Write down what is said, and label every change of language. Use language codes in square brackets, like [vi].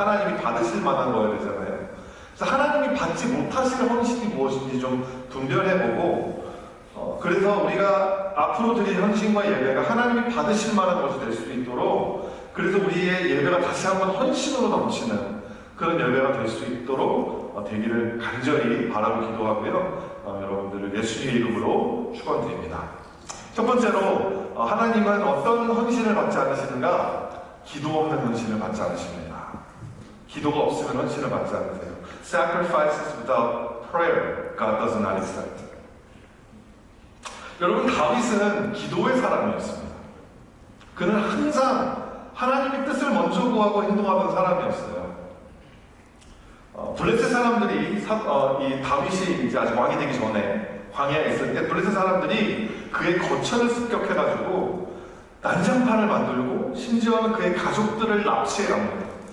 [ko] 하나님이 받으실 만한 거여야 되잖아요. 그래서 하나님이 받지 못하실 헌신이 무엇인지 좀 분별해보고 그래서 우리가 앞으로 드릴 헌신과 예배가 하나님이 받으실 만한 것이 될 수 있도록 그래서 우리의 예배가 다시 한번 헌신으로 넘치는 그런 예배가 될 수 있도록 되기를 간절히 바라고 기도하고요. 여러분들을 예수님의 이름으로 축원드립니다. 첫 번째로 하나님은 어떤 헌신을 받지 않으시는가? 기도 없는 헌신을 받지 않으십니다. 기도가 없으면 헌신을 받지 않으세요. [en] Sacrifices without prayer, God does not accept. [ko] 여러분 다윗은 기도의 사람이었습니다. 그는 항상 하나님의 뜻을 먼저 구하고 행동하던 사람이었어요. 블레셋 사람들이 이 다윗이 이제 아직 왕이 되기 전에 광야에 있을 때 블레셋 사람들이 그의 거처를 습격해가지고 난장판을 만들고 심지어는 그의 가족들을 납치해갑니다.